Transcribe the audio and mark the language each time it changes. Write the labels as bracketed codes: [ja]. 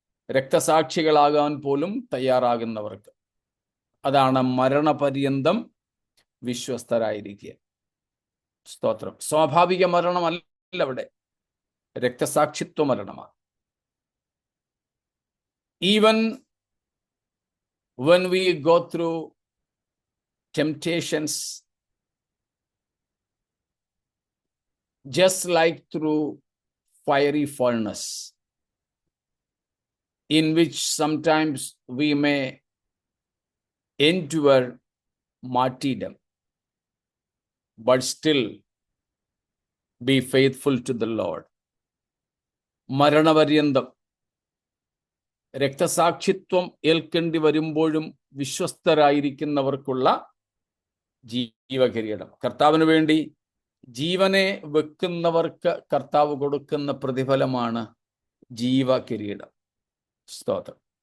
[ml] രക്തസാക്ഷികളാകാൻ പോലും തയ്യാറാകുന്നവർക്ക്. അതാണ് മരണപര്യന്തം വിശ്വസ്തരായിരിക്കുക. സ്തോത്രം. സ്വാഭാവിക മരണമല്ല അവിടെ, രക്തസാക്ഷിത്വ മരണമാണ്. [en] Even when we go through temptations, just like through fiery furnace, in which sometimes we may endure martyrdom, but still be faithful to the Lord. [ml] മരണപര്യന്തം രക്തസാക്ഷിത്വം ഏൽക്കേണ്ടി വരുമ്പോഴും വിശ്വസ്തരായിരിക്കുന്നവർക്കുള്ള ജീവകിരീടം. കർത്താവിന് വേണ്ടി ജീവനെ വെക്കുന്നവർക്ക് കർത്താവ് കൊടുക്കുന്ന പ്രതിഫലമാണ് ജീവകിരീടം. സ്തോത്രം.